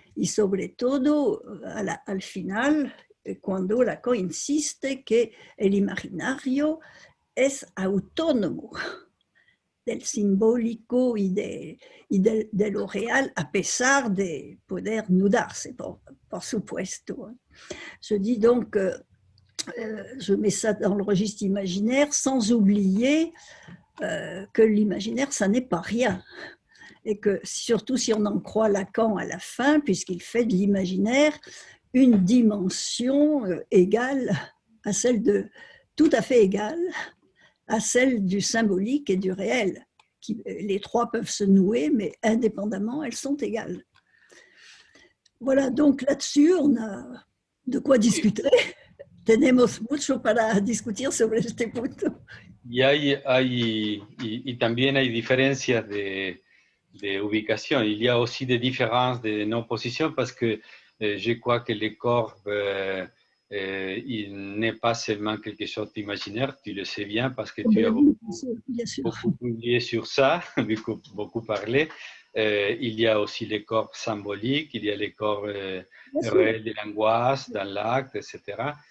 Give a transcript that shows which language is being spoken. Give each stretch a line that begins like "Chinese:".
Spanish: Y sobre todo al final, cuando Lacan insiste que el imaginario es autónomo del simbólico y de lo real, a pesar de poder nudarse, por supuesto.
French: Je dis donc, je mets ça dans le registre imaginaire, sans oublier que l'imaginaire, ça n'est pas rien. Et que surtout si on en croit Lacan à la fin, puisqu'il fait de l'imaginaire une dimension égale à celle de, tout à fait égale à celle du symbolique et du réel. Les trois peuvent se nouer, mais indépendamment, elles sont égales. Voilà, donc là-dessus, on a de quoi discuter.
Spanish: Tenemos mucho para discutir sobre este punto. Y también hay diferencias de ubicación.
French: Il y a aussi des différences de nos positions parce que je crois que le corps, il n'est pas seulement quelque chose d'imaginaire, tu le sais bien parce que tu as beaucoup publié sur ça, beaucoup parlé. Il y a aussi les corps symboliques, il y a les corps réels de l'angoisse dans l'acte, etc.